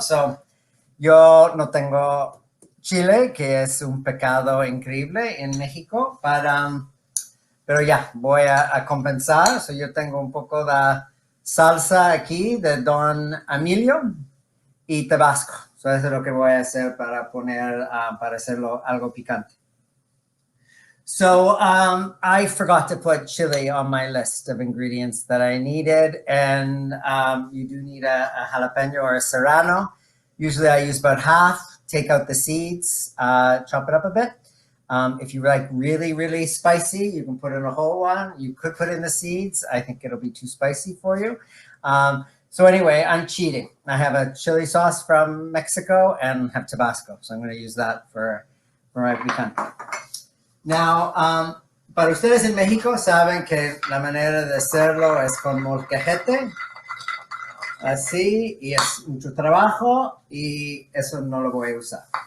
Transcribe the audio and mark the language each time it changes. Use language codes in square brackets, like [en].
[es] So, yo no tengo chile, que es un pecado increíble en México, pero ya, voy a compensar. So, yo tengo un poco de salsa aquí de Don Emilio y Tabasco. So, eso es lo que voy a hacer para para hacerlo algo picante. [en] So I forgot to put chili on my list of ingredients that I needed, and you do need a jalapeno or a serrano. Usually I use about half, take out the seeds, chop it up a bit. If you like really, really spicy, you can put in a whole one. You could put in the seeds. I think it'll be too spicy for you. So anyway, I'm cheating. I have a chili sauce from Mexico and have Tabasco. So I'm going to use that for my picante. [es] Now, para ustedes en México saben que la manera de hacerlo es con molcajete. Así, y es mucho trabajo y eso no lo voy a usar.